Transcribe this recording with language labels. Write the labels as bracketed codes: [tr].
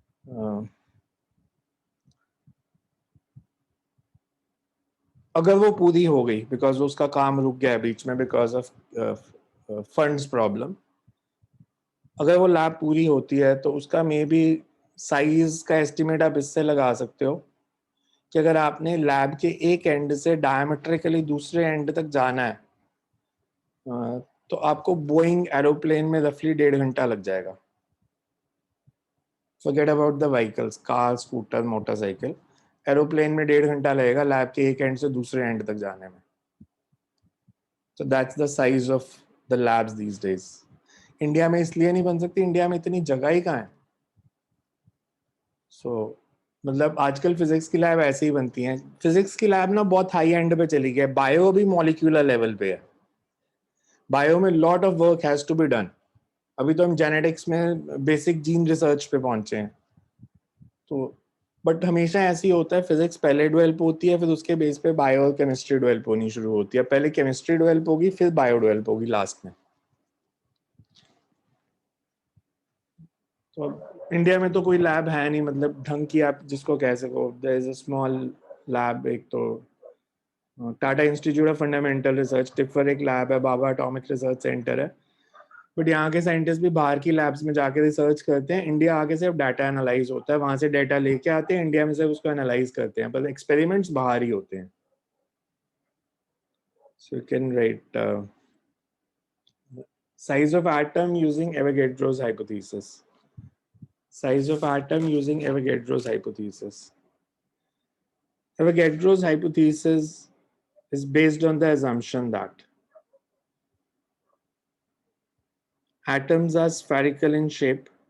[hi] अगर वो पूरी हो गई, बिकॉज उसका काम रुक गया है बीच में [en] because of funds problem, [hi] अगर वो लैब पूरी होती है तो उसका मे बी साइज का एस्टिमेट आप इससे लगा सकते हो कि अगर आपने लैब के एक एंड से डायमेट्रिकली दूसरे एंड तक जाना है तो आपको बोइंग एरोप्लेन में रफली 1.5 घंटा लग जाएगा। [en] forget about the vehicles, [hi] car, scooter, motorcycle. Aeroplane में 1.5 घंटा लगेगा लैब के एक एंड से दूसरे एंड तक जाने में। [en] So that's the size of the labs these days. [hi] India में इसलिए नहीं बन सकती, इंडिया में इतनी जगह ही कहाँ है। मतलब आजकल फिजिक्स की लैब ऐसे ही बनती हैं। फिजिक्स की लैब ना बहुत हाई एंड पे चली गई है। बायो भी मॉलिक्यूलर लेवल पे है। बायो में [en] Lot of work has to be done. [hi] अभी तो हम जेनेटिक्स में बेसिक जीन रिसर्च पे पहुंचे हैं। तो बट हमेशा ऐसे ही होता है, फिजिक्स पहले डेवलप होती है, फिर उसके बेस पे बायो और केमिस्ट्री डेवलप होनी शुरू होती है। पहले केमिस्ट्री डेवलप होगी, फिर बायो डेवलप होगी लास्ट में। तो इंडिया में तो कोई लैब है नहीं, मतलब ढंग की आप जिसको कह सको। [en] there is a small lab, [hi] एक तो Tata institute of fundamental research, tipper एक लैब है, बाबा एटॉमिक रिसर्च सेंटर है। बट यहाँ के साइंटिस्ट भी बाहर की लैब्स में जाके रिसर्च करते हैं। इंडिया आके सिर्फ डाटा एनालाइज होता है, वहां से डाटा लेके आते हैं, इंडिया में सिर्फ उसको एनालाइज करते हैं, पर एक्सपेरिमेंट्स बाहर ही होते हैं। [en] So you can write size of atom using Avogadro's hypothesis. Size of atom using Avogadro's hypothesis. Avogadro's hypothesis is based on the assumption that atoms are spherical in shape.